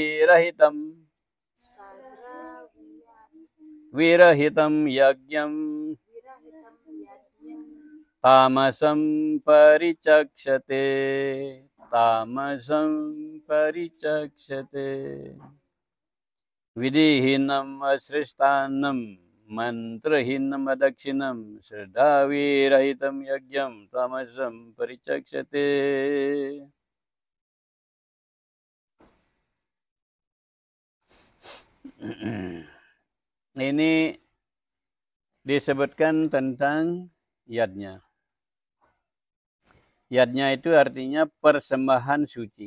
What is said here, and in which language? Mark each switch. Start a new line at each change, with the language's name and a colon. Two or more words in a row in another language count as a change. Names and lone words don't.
Sanskrit: विरहितं यज्ञं तामसं परिचक्षते विधिहीनम् असृष्टान्नम् मन्त्रहीनम् अदक्षिणम् श्रद्धा विरहितं यज्ञं तामसं परिचक्षते.
Indonesian: Ini disebutkan tentang yadnya. Yadnya itu artinya persembahan suci.